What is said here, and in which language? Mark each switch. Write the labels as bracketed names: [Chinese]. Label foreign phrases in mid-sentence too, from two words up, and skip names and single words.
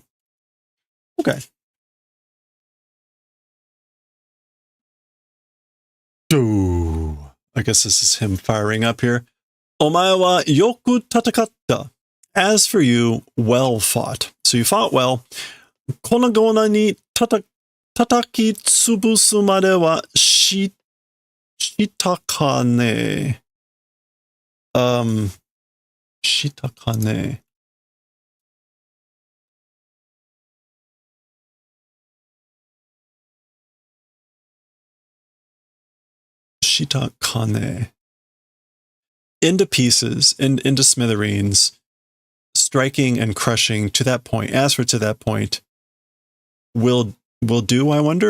[English] Okay. Ooh, I guess this is him firing up here. [Japanese] お前はよく戦った. [English] As for you, well fought. So you fought well. [Japanese] 粉々に叩き潰すまではしたかね. したかね. したかね. [English] Into pieces, into smithereens, striking and crushing to that point. As for to that point, will do, I wonder?